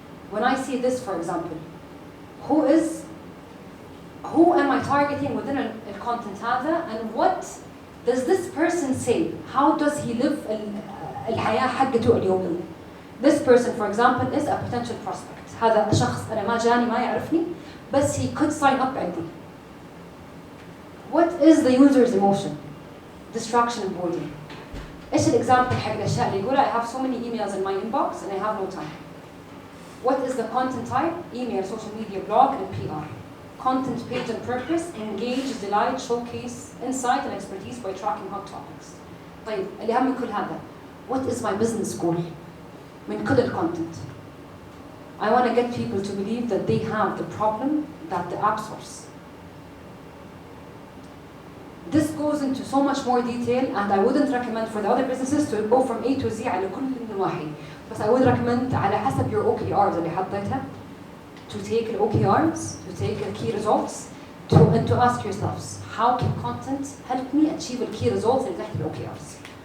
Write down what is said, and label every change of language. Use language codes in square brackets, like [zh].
[en] When I see this, for example, who am I targeting within the content هذا, and what does this person say? How does he live الحياة حقته اليومية? This person, for example, is a potential prospect. [ar] هذا شخص أنا ما جاني ما يعرفني بس he could sign up عندي. [en] What is the user's emotion? Distraction and boredom. إيش الإكزامبل حق الأشياء اللي يقول I have so many emails in my inbox and I have no time. What is the content type? Email, social media, blog, and PR. Content page and purpose, engage, delight, showcase, insight and expertise by tracking hot topics. [ar] طيب اللي أهم من كل هذا, what is my business goal? من كل الcontent. [en] I want to get people to believe that they have the problem that the app solves. This goes into so much more detail, and I wouldn't recommend for the other businesses to go from A to Z على كل النواحي. But I would recommend على حسب your OKRs اللي حطيتها, to take the OKRs, to take the key results, and to ask yourselves, how can content help me achieve the key results اللي تحت OKRs?